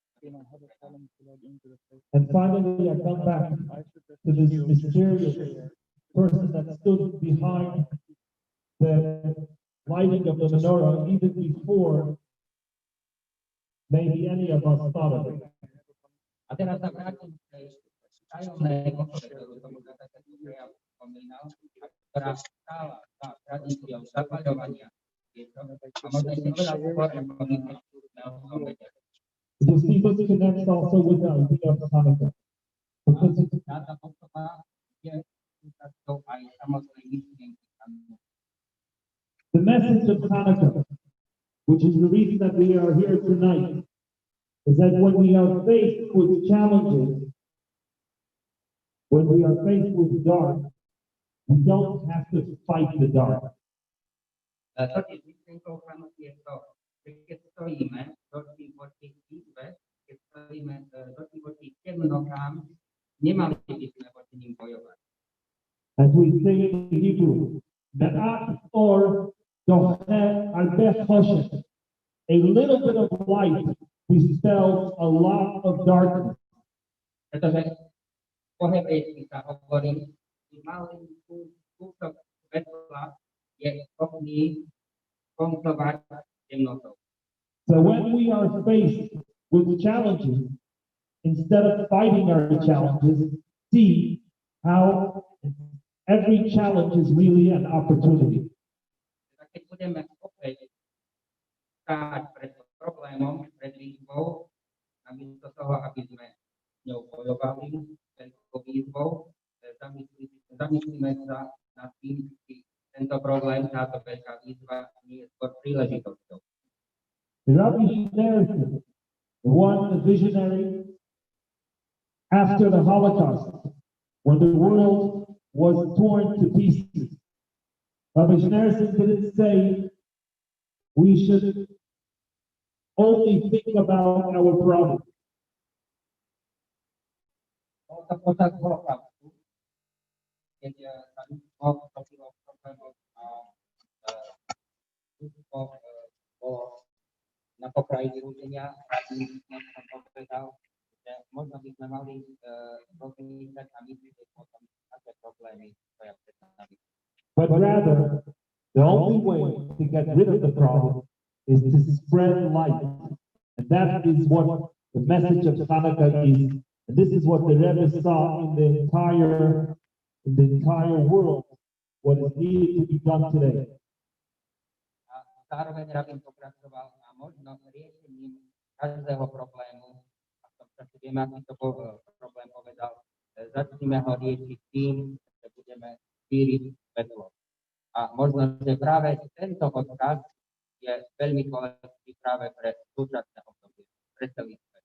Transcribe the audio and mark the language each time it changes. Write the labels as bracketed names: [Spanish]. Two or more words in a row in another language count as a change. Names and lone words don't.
[English] And finally, I come back to this mysterious person that stood behind the lighting of the menorah even before maybe any of us thought of it. [Slovak] A teraz sa vrátim k tej tajomnej osobe, ktorú som už na začiatku prejavu spomínal, a ktorá stála za tradíciou zapaľovania sviečok a možno ešte oveľa skôr, ako my sme o tom vedeli. [English] You see, this connects also with the idea of Hanukkah. Because [Slovak] Táto osoba je súčasťou aj samotnej myšlienky Hanukkah. [English] the message of Hanukkah, which is the reason that we are here tonight, is that when we are faced with challenges, when we are faced with dark, we don't have to fight the dark. [Slovak] Totiž myšlienkou Hanukkah je to, že keď stojíme voči výzve, keď stojíme voči temnotám, nemali by sme voči ním bojovať. [English] As we say in Hebrew, [Hebrew] מעט אור דוחה הרבה חושך. [English] A little bit of light dispels a lot of darkness. [Slovak] Pretože po hebrejsky sa hovorí, že malý kúsok svetla je schopný koncovať temnotou. [English] So when we are faced with challenges, instead of fighting our challenges, see how every challenge is really an opportunity. [Slovak] Keď budeme opäť stáť pred problémom, pred výzvou, namiesto toho, aby sme s ňou bojovali, pred výzvou, zamyslíme sa nad tým, či tento problém, táto veľká výzva nie je skôr príležitosťou. [English] Rabbi Menorah, the one, the visionary, after the Holocaust, when the world was torn to pieces, Rabbi Menorah didn't say we should only think about our problems. [Slovak] Počas holokaustu, keď sa ľudstvo stopilo problémov a ľudstvo bolo na pokraji vyrútenia, som povedal, že možno by sme mali rozmýšľať a myslieť o tom, aké problémy stoja pred nami. [English] But rather, the only way to get rid of the problem is to spread light. And that is what the message of Hanukkah is. And this is what the Rebbe saw in the entire world, what is needed to be done today. [Slovak] A zároveň Rabin pokračoval a možno riešením každého problému, a v tom čase vieme, aký to bol problém, povedal, začneme ho riešiť tým, že budeme šíriť svetlo. A možno, že práve tento odkaz je veľmi dôležitý práve pre súčasné obdobie, pre celý svet.